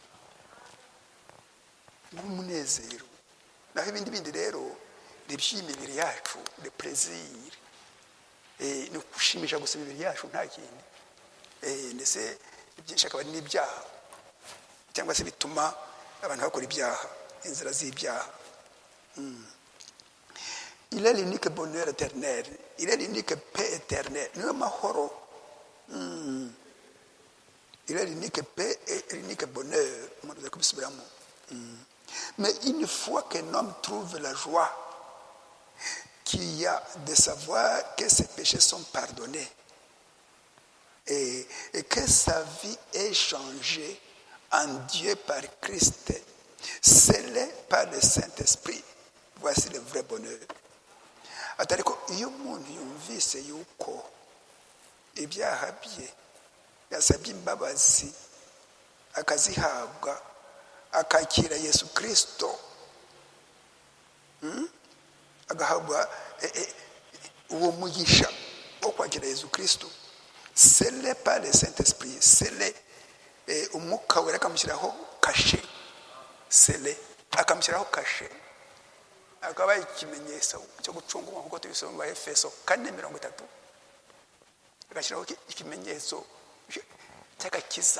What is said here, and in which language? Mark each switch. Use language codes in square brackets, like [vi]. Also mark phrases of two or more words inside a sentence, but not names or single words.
[rw] naho ibindi bindi rero ni iby'imibiri yacu, ni plaisir, ni gushimisha gusa imibiri yacu nta kindi, ndetse ibyinshi akaba ari n'ibyaha cyangwa se bituma abantu bakora ibyaha, inzira z'ibyaha. [fr] Il est l'unique bonheur éternel, il est l'unique paix éternelle, [rw] niwe mahoro, [fr] il est l'unique paix et l'unique bonheur. Mais une fois qu'un homme trouve la joie qu'il y a de savoir que ses péchés sont pardonnés et que sa vie est changée en Dieu par Christ, scellé par le Saint-Esprit, voici le vrai bonheur. [rw] Atariko iyo umuntu yumvise yuko ibyaha bye yasabye imbabazi akazihabwa, akakira Yesu Kristo, agahabwa uwo mugisha wo kwakira Yesu Kristo, [fr] scellé par le Saint-Esprit, scellé, [rw] umwuka wera akamushyiraho kashe, scellé akamushyiraho kashe, akaba ikimenyetso cyo gucungurwa nk'uko tubisoma mu Efeso 4:30, agashyiraho ikimenyetso cy'agakiza.